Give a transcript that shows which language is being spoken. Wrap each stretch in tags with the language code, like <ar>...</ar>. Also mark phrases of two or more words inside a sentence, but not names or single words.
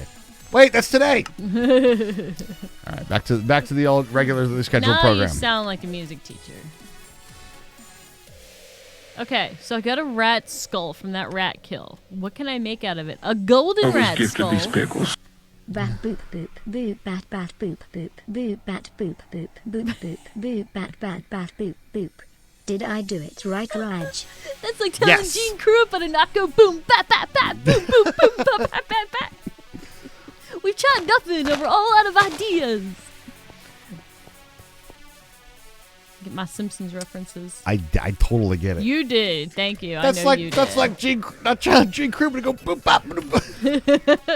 <en>Wait, that's today. All right, back to the old regularly scheduled now program. You sound like a music teacher. Okay, so I got a rat skull from that rat kill. What can I make out of it? A golden rat skull. These pickles. Bat boop boop boop bat bat boop boop boop bat boop boop boop boop boop bat bat bat boop boop. Did I do it right, Raj? That's like telling Yes. Gene Krupa to not go boom bat bat bat boom boom boom bat bat bat bat. We've tried nothing and we're all out of ideas. Get my Simpsons references. I totally get it. You did. Thank you. That's I know like you that's did. like Gene Krupa to go boop bop boop, boop.</en>